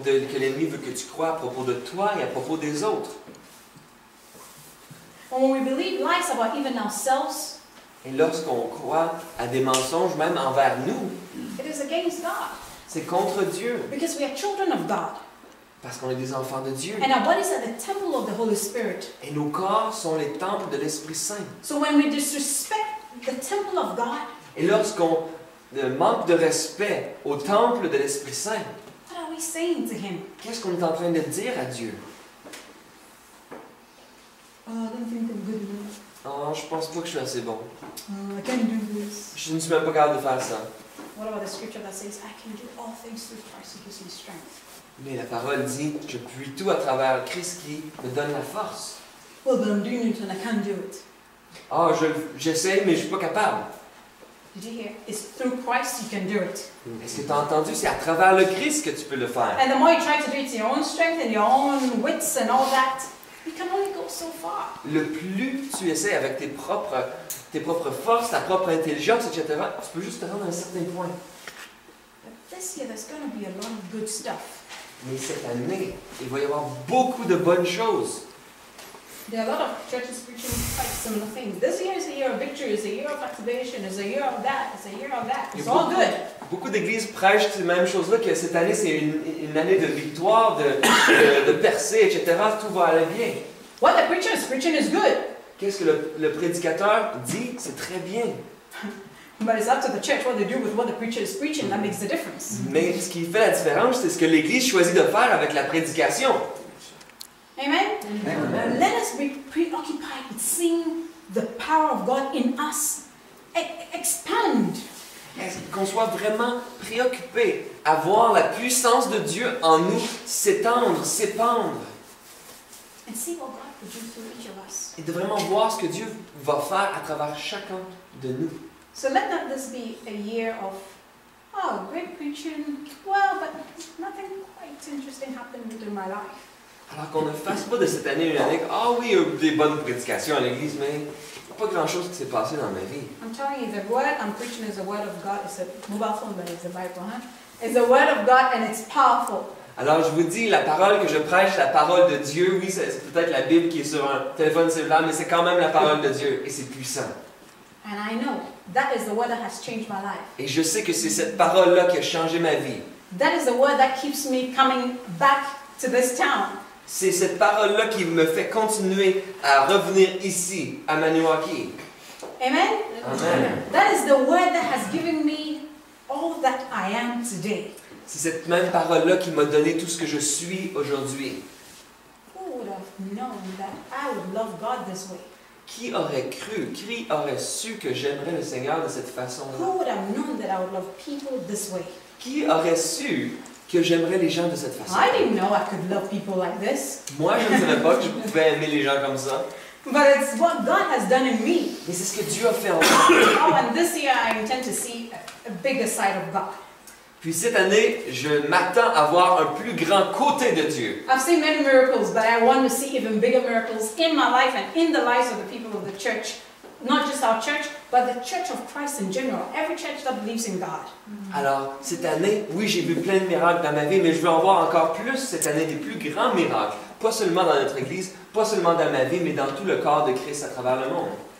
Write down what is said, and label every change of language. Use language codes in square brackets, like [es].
[fr] mensonges que l'ennemi veut que tu crois à propos de toi et à propos des autres. [en] When we believe lies about even ourselves, [fr] Et lorsqu'on croit à des mensonges, même envers nous, [en] it is against God. [fr] c'est contre Dieu. [en] Because we are children of God. [fr] Parce qu'on est des enfants de Dieu. [en] And our bodies are the temple of the Holy Spirit. [fr] Et nos corps sont les temples de l'Esprit Saint. [en] So when we disrespect the temple of God, [fr] Et lorsqu'on manque de respect au temple de l'Esprit Saint, [en] what are we saying to Him? [fr] qu'est-ce qu'on est en train de dire à Dieu? [en] Oh, I don't think I'm good enough. [fr] Oh, je pense pas que je suis assez bon. [en] I can't do this. [fr] Je ne suis même pas capable de faire ça. [en] What about the scripture that says, I can do all things through Christ who gives me strength? [fr] Mais la parole dit, je puis tout à travers Christ qui me donne la force. [en] Well, but I'm doing it and I can't do it. [fr] Ah, j'essaie, mais je suis pas capable. [en] Did you hear? It's through Christ you can do it. [fr] Est-ce que tu as entendu? C'est à travers le Christ que tu peux le faire. [en] And the more you try to do it in your own strength and your own wits and all that, you can only go so far. [fr] Le plus tu essaies avec tes propres forces, ta propre intelligence, etc., tu peux juste te rendre à un certain point. [en] But this year there's going to be a lot of good stuff. [fr] Mais cette année, il va y avoir beaucoup de bonnes choses. [en] There are a lot of churches preaching quite similar things. This year is a year of victory, it's a year of activation, it's a year of that, it's a year of that. It's all good. [fr] Beaucoup d'églises prêchent ces mêmes choses-là, que cette année, c'est une année de victoire, de percée, etc. Tout va aller bien. [en] What the preacher is preaching is good. [fr] Qu'est-ce que le prédicateur dit? C'est très bien. [en] But it's up to the church what they do with what the preacher is preaching. That makes the difference. [fr] Mais ce qui fait la différence, c'est ce que l'Église choisit de faire avec la prédication. [en] Amen? Let us be preoccupied with seeing the power of God in us expand. [fr] Qu'on soit vraiment préoccupé à voir la puissance de Dieu en nous s'étendre, s'épandre. [en] And see what God will do through each of us. [fr] Et de vraiment voir ce que Dieu va faire à travers chacun de nous. [en] So let not this be a year of, oh, great preaching, well, but nothing quite interesting happened within my life. [fr] Alors qu'on ne fasse pas de cette année une année, ah oui, il y a eu des bonnes prédications à l'Église, mais il n'y a pas grand-chose qui s'est passé dans ma vie. [en] I'm telling you, the word I'm preaching is the word of God. It's a mobile phone, but it's the Bible, huh? It's the word of God and it's powerful. [fr] Alors je vous dis, la parole que je prêche, la parole de Dieu, oui, c'est peut-être la Bible qui est sur un téléphone cellulaire, mais c'est quand même la parole de Dieu et c'est puissant. [en] And I know that is the word that has changed my life. [fr] Et je sais que c'est cette parole-là qui a changé ma vie. [en] That is the word that keeps me coming back to this town. [fr] C'est cette parole-là qui me fait continuer à revenir ici, à Maniwaki. [en] Amen? Amen. That is the word that has given me all that I am today. [fr] C'est cette même parole-là qui m'a donné tout ce que je suis aujourd'hui. [en] Who would have known that I would love God this way? [fr] Qui aurait cru, qui aurait su que j'aimerais le Seigneur de cette façon-là? [en] Who would have known that I would love people this way? [fr] Qui aurait su que j'aimerais les gens de cette façon? [en] I didn't know I could love people like this. [fr] Moi, je ne savais pas que je pouvais aimer les gens comme ça. [en] But it's what God has done in me. [fr] Mais c'est ce que Dieu a fait en moi. [en] Oh, and this year I intend to see a bigger side of God. [fr] Puis cette année, je m'attends à voir un plus grand côté de Dieu. [en] I've seen many miracles, but I want to see even bigger miracles in my life and in the lives of the people of the church. Not just our church, but the church of Christ in general. Every church that believes in God. [fr] Alors, cette année, oui, j'ai vu plein de miracles dans ma vie, mais je veux en voir encore plus cette année, des plus grands miracles. Pas seulement dans notre Église, pas seulement dans ma vie, mais dans tout le corps de Christ à travers le monde.